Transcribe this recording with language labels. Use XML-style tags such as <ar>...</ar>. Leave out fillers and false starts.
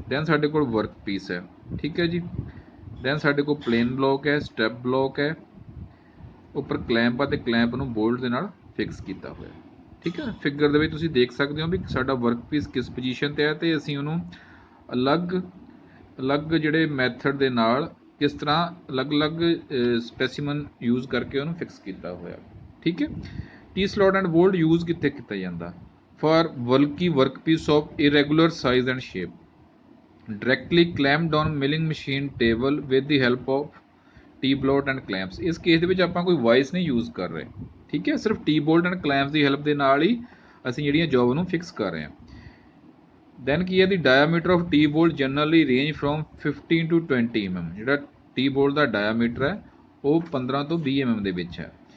<pa>Then ਸਾਡੇ ਕੋਲ work piece ਹੈ, ਠੀਕ ਹੈ ਜੀ। ਦੈਨ ਸਾਡੇ ਕੋਲ ਪਲੇਨ ਬਲੋਕ ਹੈ, ਸਟੈਪ ਬਲੋਕ ਹੈ, ਉੱਪਰ ਕਲੈਂਪ ਆ ਅਤੇ ਕਲੈਂਪ ਨੂੰ ਬੋਲਟ ਦੇ ਨਾਲ ਫਿਕਸ ਕੀਤਾ ਹੋਇਆ, ਠੀਕ ਹੈ। ਫਿਗਰ ਦੇ ਵਿੱਚ ਤੁਸੀਂ ਦੇਖ ਸਕਦੇ ਹੋ ਵੀ ਸਾਡਾ ਵਰਕ ਪੀਸ ਕਿਸ ਪੋਜੀਸ਼ਨ 'ਤੇ ਹੈ, ਅਤੇ ਅਸੀਂ ਉਹਨੂੰ ਅਲੱਗ ਜਿਹੜੇ ਮੈਥਡ ਦੇ ਨਾਲ ਕਿਸ ਤਰ੍ਹਾਂ ਅਲੱਗ ਸਪੈਸੀਮਨ ਯੂਜ਼ ਕਰਕੇ ਉਹਨੂੰ ਫਿਕਸ ਕੀਤਾ ਹੋਇਆ, ਠੀਕ ਹੈ। T slot and bolt use ਕਿੱਥੇ ਕੀਤਾ ਜਾਂਦਾ?</pa> <en>For bulky workpiece of irregular size and shape, directly clamped on milling machine table with the help of T-bolt and clamps।</en> <pa>ਇਸ ਕੇਸ ਦੇ ਵਿੱਚ ਆਪਾਂ ਕੋਈ ਵਾਈਸ ਨਹੀਂ ਯੂਜ਼ ਕਰ ਰਹੇ, ਠੀਕ ਹੈ। ਸਿਰਫ</pa> <en>T-bolt and clamps</en> <pa>ਦੀ help ਦੇ ਨਾਲ ਹੀ ਅਸੀਂ ਜਿਹੜੀਆਂ ਜੋਬ ਨੂੰ ਫਿਕਸ ਕਰ ਰਹੇ ਹਾਂ।</pa> <en>then</en> <pa>ਕੀ ਹੈ,</pa> <en>ਦੀ diameter of T-bolt generally range from 15 to 20 mm।</en> <pa>ਜਿਹੜਾ T-bolt ਦਾ ਡਾਇਆਮੀਟਰ ਹੈ ਉਹ 15 ਤੋਂ 20 mm ਦੇ ਵਿੱਚ ਹੈ।</pa>